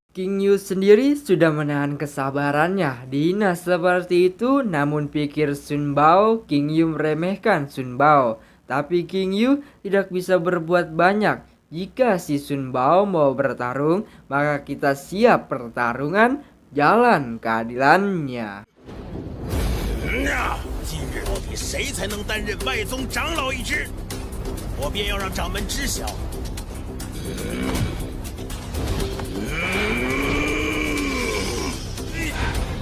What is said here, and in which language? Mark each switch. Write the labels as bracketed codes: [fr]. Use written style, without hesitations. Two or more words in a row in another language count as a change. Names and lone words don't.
[id] King Yu sendiri sudah menahan kesabarannya dihina seperti itu, namun pikir Sun Bao, King Yu meremehkan Sun Bao. Tapi King Yu tidak bisa berbuat banyak. Jika si Sun Bao mau bertarung, maka kita siap pertarungan jalan keadilannya. [zh] 今日到底谁才能担任外宗长老一职？我便要让掌门知晓。师